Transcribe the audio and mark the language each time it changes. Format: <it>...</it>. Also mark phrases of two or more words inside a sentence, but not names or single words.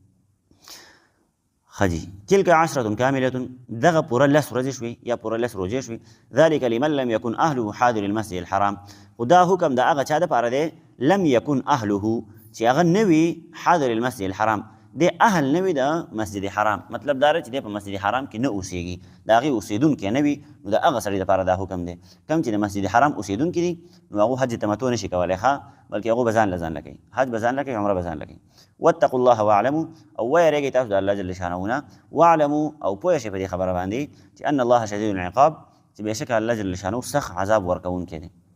<ps>ښه جي</ps> <ar>تلک 10 کاملة</ar> <ps>دغه پوره 10 ورځې شوي یا پوره 10 روجې شوي</ps> <ar>ذلک لمن لم یکن اهله حاضر المسجد الحرام</ar> <ps>خو دا حکم د هغه چا دپاره دی</ps> <ar>لم یکن اهله</ar> <ps>چې هغه نه وي</ps> <ar>حاضر المسجد الحرام</ar> <ps>دی اهل نه وي د مسجد حرام مطلب دا چې دی په مسجد حرام کې نه اوسېږي د هغې اوسېدونکی نه وي نو د هغه سړي دپاره دا حکم دی کوم چې د مسجد حرام اوسېدونکي دي نو هغو حج تمتع نشي کولی ښه بلکې هغو به ځان له ځان له کوي حج به ځان له کوي عمره به ځان له کوي</ps> <ar>واتقوا الله واعلموا</ar> <ps>او ویرېږئ تاسو د الله</ps> <ar>جل شانه</ar> <ps>نه واعلموا او پوه شئ په دې خبره باندې چې</ps> <ar>ان الله شدید العقاب</ar> <ps>چې بېشکه الله</ps> <ar>جل شانه</ar> <ps>سخت عذاب ورکوونکی دی</ps>